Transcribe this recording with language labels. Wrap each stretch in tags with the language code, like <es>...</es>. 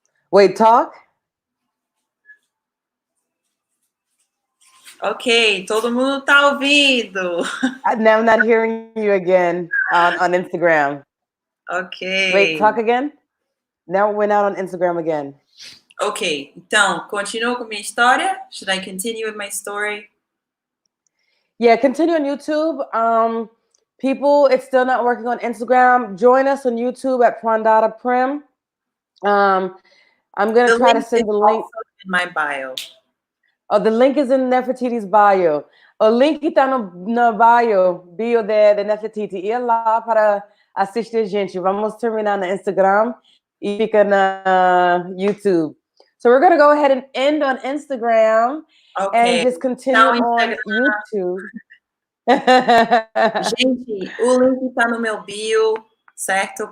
<en>Wait, talk?</en> <pt>Ok, todo mundo tá ouvindo.</pt> <en>Now I'm not hearing you again on Instagram. Ok. Wait, talk again? Now it went out on Instagram again.</en> <pt>Ok, então, continuo com minha história?</pt> <en>Should I continue with my story? Yeah, continue on YouTube. People, it's still not working on Instagram. Join us on YouTube at Prandata Prim. I'm gonna try to send the link. In my bio. Oh, the link is in Nefertiti's bio.</en> <pt>O link está no bio de Nefertiti. E é lá para assistir a gente. Vamos terminar no Instagram e fica na YouTube.</pt> <en>So we're going to go ahead and end on Instagram and just continue on YouTube.</en> <pt>Gente, o link está no meu bio, certo?</pt>